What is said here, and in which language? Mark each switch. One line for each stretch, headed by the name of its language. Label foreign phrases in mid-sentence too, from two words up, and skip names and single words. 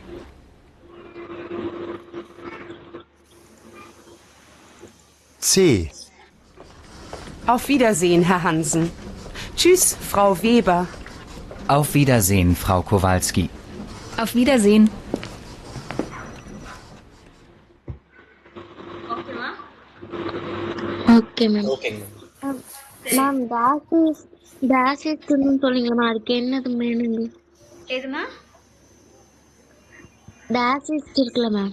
German: C. Auf Wiedersehen, Herr Hansen. Tschüss, Frau Weber. Auf Wiedersehen, Frau Kowalski. Auf Wiedersehen.
Tamil: ஓகேவா? ஓகே மேம். ஓகேங்க. மேம் டாஷிஸ்ட்னு சொல்லுங்கம்மா, அதுக்கு என்னது மீனிங்? எதுமா? டாஷிஸ்ட் இருக்குல்ல மேம்.